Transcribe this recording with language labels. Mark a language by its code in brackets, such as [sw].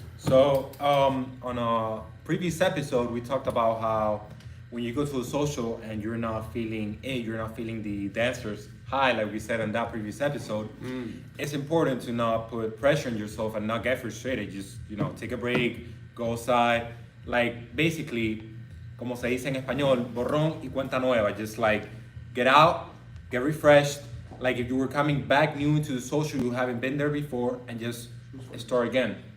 [en] So on a previous episode, we talked about how when you go to a social and you're not feeling the dancers high, like we said in that previous episode, it's important to not put pressure on yourself and not get frustrated. Just, take a break, go outside. Like, basically, [es] como se dice en español, borrón y cuenta nueva. [en] Just like get out, get refreshed. Like if you were coming back new into the social, you haven't been there before, and just start again.